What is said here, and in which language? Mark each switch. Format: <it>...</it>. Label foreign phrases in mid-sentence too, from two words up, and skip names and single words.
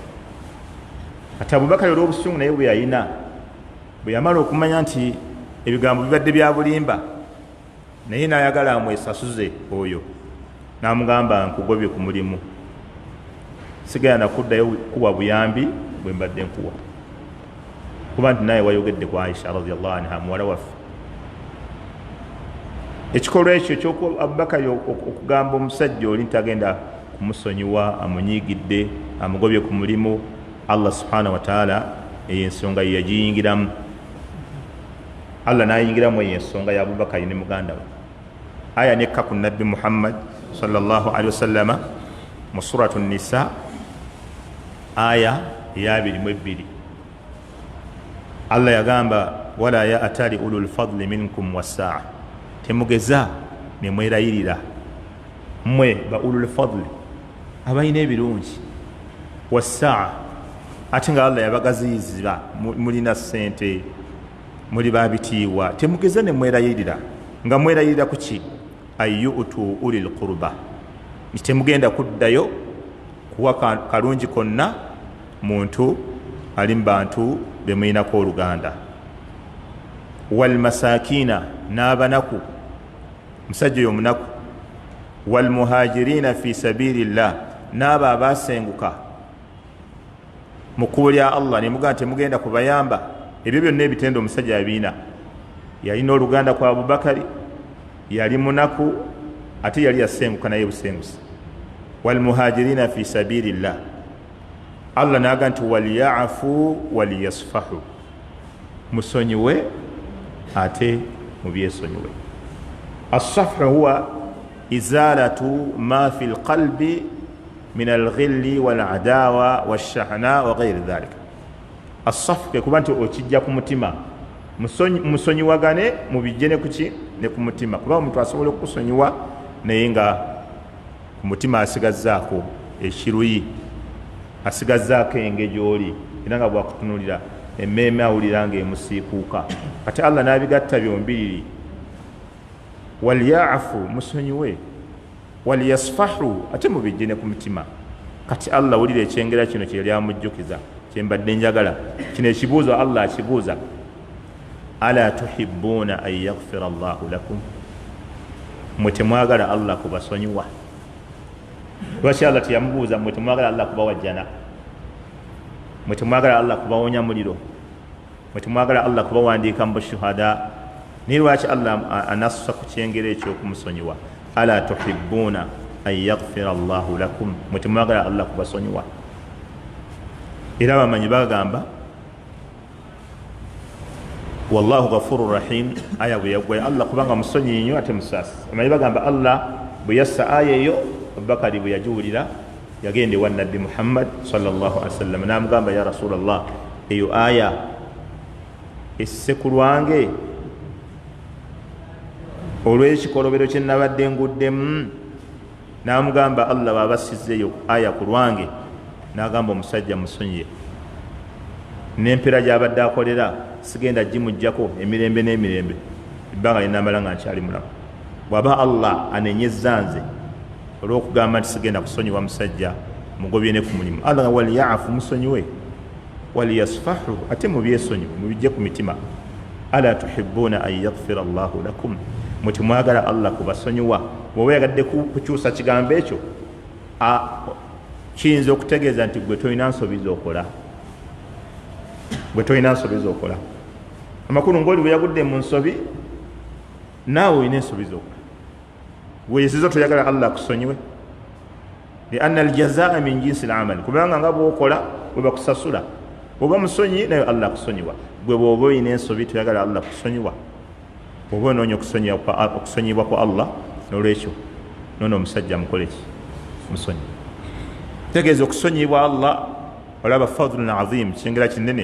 <lg>ate Abubakari olw'obusungu naye bwe yayina, bwe yamala okumanya nti ebigambo bibadde bya bulimba, naye n'ayagala amwesasuze oyo, n'amugamba nkugobye ku mulimu, sigala nakuddayo kuwa buyambi bwe mbadde nkuwa, kuba nti naye wayogedde ku Aisha</lg> <ar>رضي الله عنها</ar> <lg>muwala waffe. ekikolwa ekyo ekyoku Abubakari okugamba omusajja oli ntagenda kumusonyiwa, amunyigidde, amugobye ku mulimu, Allah</lg> <ar>سبحانه وتعالى</ar> <lg>eyo ensonga ye yagiyingiramu. Allah n'ayingiramu ensonga ya Abubakari ne muganda we. Aya nekka ku nabbi Muhammad</lg> <ar>صلى الله عليه وسلم</ar> <lg>mu suratu Nisa aya ya 22. Allah yagamba</lg> <ar>ولا يأتل أولو الفضل منكم والسعة,</ar> <lg>temugeza ne mwerayirira mwe ba</lg> <ar>أولو الفضل</ar> <lg>abalina ebirungi wasaa, ate nga Allah yabagaziyiza mulina sente muli babitiibwa, temugeza ne mwerayirira nga mwerayirira ku ki?</lg> <ar>يؤتوا أولي القربى,</ar> <lg>temugenda kuddayo kuwa kalungi konna muntu ali mu bantu bemuyinako oluganda.</lg> <ar>والمساكين,</ar> <lg>n'abanaku musajja oyo munaku.</lg> <ar>والمهاجرين في سبيل الله,</ar> <lg>n'abo abasenguka mu kkubo lya Allah ne mugamba temugenda kubayamba. Ebyo byonna ebitendo omusajja abiina. Yalina oluganda kwa Abubakari, yali munaku ate yali yasenguka naye busengusi.</lg> <ar>والمهاجرين في سبيل الله,</ar> <lg>Allah n'agamba nti</lg> <ar>وليعفوا وليصفحوا,</ar> <lg>musonyiwe ate mubyesonyiwe.</lg> <ar>الصفح هو إزالة ما في القلب من الغل والعداوة والشحناء وغير ذلك.</ar> <lg>As-safhu ke kuba nti okijja ku mutima, musonyiwagane mubijje ne kuki ne ku mutima, kuba omuntu asobola okusonyiwa naye nga ku mutima asigazzaako ekiruyi, asigazzaako engejoli, era nga bwakutunulira emmeeme awulira ng'emusiikuuka. Kati Allah n'abigatta byombiriri, walyafu musonyiwe, walyasfahu ate mubijje ne ku mutima. Kati Allah wulira ekyengera kino kye yali amujjukiza, kyembadde njagala kino ekibuuzo Allah akibuuza,</lg> <ar>ألا تحبون أن يغفر الله لكم,</ar> <lg>mwe temwagala Allah kubasonyiwa? Lwaki Allah teyamubuuza mwe temwagala Allah kubawajjana, mwe temwagala Allah kubawonya muliro, mwe temwagala Allah kubawandiika mu bushuhada? Ni lwaki Allah anasusa ku kyengero ekyokumusonyiwa?</lg> <ar>ألا تحبون أن يغفر الله لكم,</ar> <lg>mwe temwagala Allah kubasonyiwa? Era bamanyi bagamba</lg> <ar>والله غفور رحيم,</ar> <lg>aya bwe yagwa Allah kubanga musonyi nnyo ate musaasi. Bamanyi bagamba Allah bwe yassa aya eyo, Abubakari bwe yagiwulira yagende wa nabbi Muhammad</lg> <ar>صلى الله عليه وسلم</ar> <lg>n'amugamba</lg> <ar>يا رسول الله,</ar> <lg>eyo aya esse ku lwange olw'ekikolobero kye nabadde nguddemu? N'amugamba Allah babasizzeyo aya ku lwange, n'agamba omusajja musonyiye, n'empera gy'abadde akolera sigenda gimujjako emirembe n'emirembe, ebbanga linamala nga nkyali mulamu. Bw'aba Allah anenyezza nze olw'okugamba nti sigenda kusonyiwa musajja, mugobye ne ku mulimu. Allah nga walyafu, musonyiwe, walyasfahu ate mubyesonyiwe, mubijje ku mitima.</lg> <ar>ألا تحبون أن يغفر الله لكم,</ar> <lg>mwe temwagala Allah kubasonyiwa? Bw'oba yagadde kukyusa kigambo ekyo, kiyinza okutegeeza nti gwe tolina nsobi z'okola, gwe tolina nsobi z'okola. Amakulu ng'oli bwe yagudde mu nsobi, naawe olina ensobi z'okola. Weeyisiza toyagala Allah kusonyiwe?</lg> <ar>لأن الجزاء من جنس العمل,</ar> <lg>kubanga nga bw'okola bwe bakusasula. Bw'oba musonyi naye Allah kusonyiwa. Gwe bw'oba olina ensobi toyagala Allah kusonyiwa, bw'oba onoonya okusonyibwa kwa Allah, n'olwekyo noono omusajja mukole ki? Musonyi. Tegeeza okusonyibwa Allah, olaba</lg> <ar>فضل عظيم,</ar> <lg>kyengera kinene.</lg>